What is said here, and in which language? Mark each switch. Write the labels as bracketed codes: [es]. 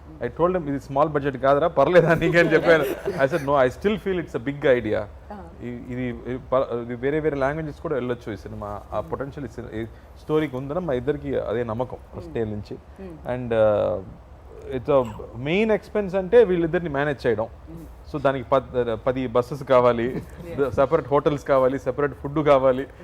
[en] I told him, [te] ఇది small budget కాదురా పర్లేదా నీకని చెప్పాను. [en] I said, no, I still feel it's a big idea. [te] ఇది వేరే వేరే లాంగ్వేజెస్ కూడా వెళ్ళొచ్చు ఈ సినిమా ఆ పొటెన్షియల్ స్టోరీకి ఉందని మా ఇద్దరికి అదే నమ్మకం ఫస్ట్ డే నుంచి. అండ్ ఇట్స్ మెయిన్ ఎక్స్పెన్స్ అంటే వీళ్ళిద్దరిని మేనేజ్ చేయడం. సో దానికి 10 బస్సెస్ కావాలి, సెపరేట్ హోటల్స్ కావాలి, సెపరేట్ ఫుడ్ కావాలి.